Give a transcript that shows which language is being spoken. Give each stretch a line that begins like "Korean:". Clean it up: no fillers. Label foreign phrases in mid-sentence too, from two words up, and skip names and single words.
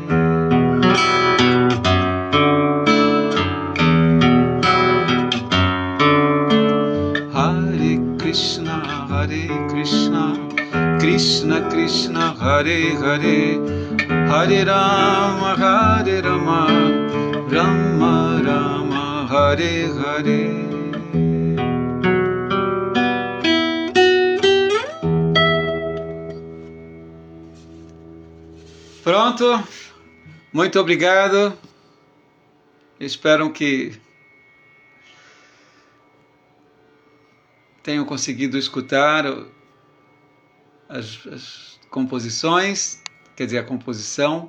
Sanskrit: हरे कृष्ण, कृष्ण कृष्ण, हरे हरे, हरे राम, राम राम, हरे हरे.
Portuguese: Pronto, muito obrigado. Espero que tenham conseguido escutar as composições, quer dizer, a composição.